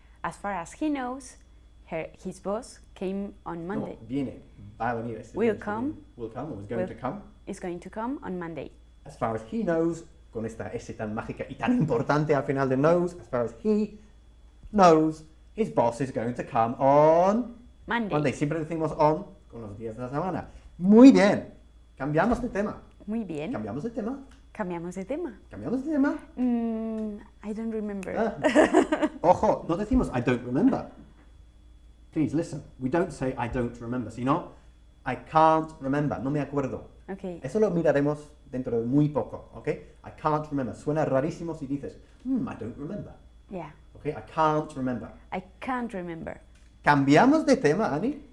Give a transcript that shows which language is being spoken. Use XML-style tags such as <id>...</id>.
<en>As far as he knows, his boss came on Monday.</en> <es>No, viene, va a venir.</es> <en>Will come. Will come, or is going to come. Is going to come on Monday. As far as he knows,</en> <es>con esta S tan mágica y tan importante al final de</es> <en>knows, as far as he knows, his boss is going to come on Monday.</en> <es>Siempre decimos on con los días de la semana. Muy bien. Cambiamos de tema. Muy bien. Cambiamos de tema. Cambiamos de tema. Cambiamos de tema.</es> <en>I don't remember.</en> <es>Ojo, no decimos</es> <en>I don't remember. Please listen. We don't say I don't remember, sino I can't remember.</en> <es>No me acuerdo.</es> <en>Okay.</en> <es>Eso lo miraremos dentro de muy poco, ¿ok?</es> <en>I can't remember.</en> <es>Suena rarísimo si dices,</es> <en>I don't remember. Yeah. ¿Ok? I can't remember. I can't remember.</en> <es>¿Cambiamos de tema, Annie?</es>